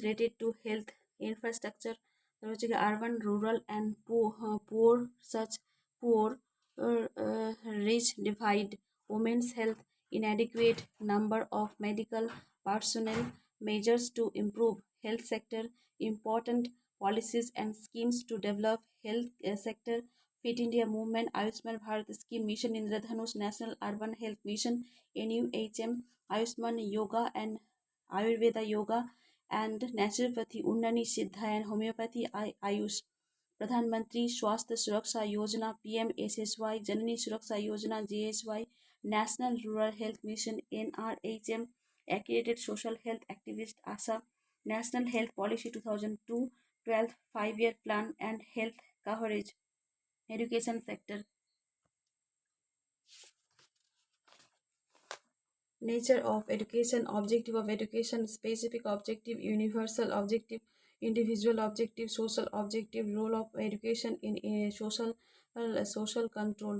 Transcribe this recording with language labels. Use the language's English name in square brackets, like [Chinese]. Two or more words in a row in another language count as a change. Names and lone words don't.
[English] related to health infrastructure, urban, rural, and poor such poor, rich divide, women's health, inadequate number of medical personnel, measures to improve health sector, important policies and schemes to develop health sector, Fit India Movement, Ayushman Bharat Scheme, Mission Indradhanush, National Urban Health Mission, NUHM, Ayushman Yoga and Ayurveda Yoga, and Naturopathy, Unnani Siddha and Homeopathy Ayush. [Hindi] प्रधानमंत्री स्वास्थ्य सुरक्षा योजना PMSSY, जननी सुरक्षा योजना JSY, नेशनल रूरल हेल्थ मिशन NRHM, [English] accredited social health activist ASA, National Health Policy 2002, 12th 5-year plan and health coverage, education sector. Nature of education, objective of education, specific objective, universal objective, individual objective, social objective, role of education in social control.